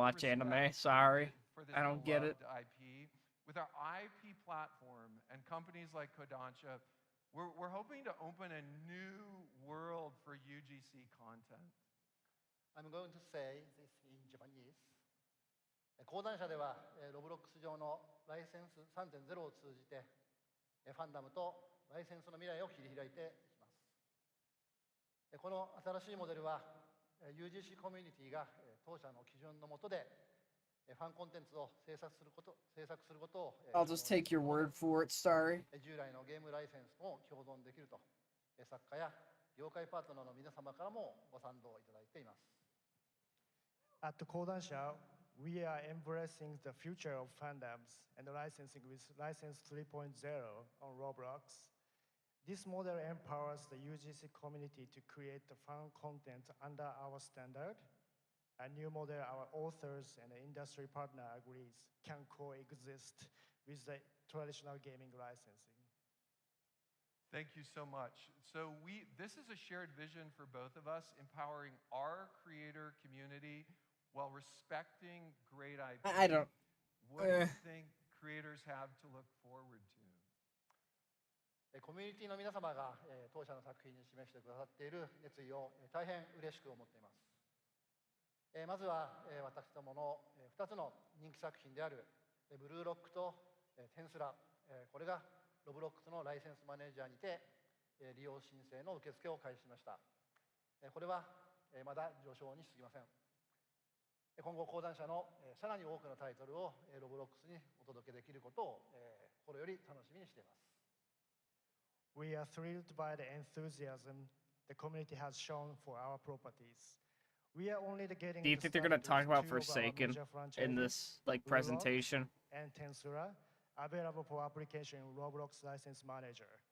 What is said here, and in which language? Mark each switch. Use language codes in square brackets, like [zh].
[en] watch anime, respect sorry. for this I don't get it. beloved IP. With our IP platform and companies like Kodansha, we're hoping to open a new world for UGC content. I'm going to say this in Japanese. [ja] 講談社では、ロブロックス上のライセンス3.0を通じて、ファンダムとライセンスの未来を切り開いていきます。この新しいモデルは、UGC コミュニティが当社の基準の下で、ファンコンテンツを制作することを、 [en] I'll just take your word for it, sorry. [ja] 従来のゲームライセンスも共存できると、作家や業界パートナーの皆様からもご賛同いただいています。 [en] At Kodansha, we are embracing the future of fandoms and licensing with License 3.0 on Roblox. This model empowers the UGC community to create the fan content under our standard. A new model our authors and the industry partner agrees can coexist with the traditional gaming licensing. Thank you so much. So this is a shared vision for both of us, empowering our creator community while respecting great IP. I don't. What do you think creators have to look forward to? [ja] コミュニティの皆様が当社の作品に示してくださっている熱意を大変嬉しく思っています。まずは私どもの2つの人気作品であるブルーロックとテンスラ、これがロブロックスのライセンスマネージャーにて利用申請の受付を開始しました。これはまだ序章に過ぎません。今後講談社のさらに多くのタイトルをロブロックスにお届けできることを心より楽しみにしています。 [en] We are thrilled by the enthusiasm the community has shown for our properties. We are only getting. Do you think they're gonna talk about Forsaken in this like presentation? And Tensura, available for application in Roblox License Manager.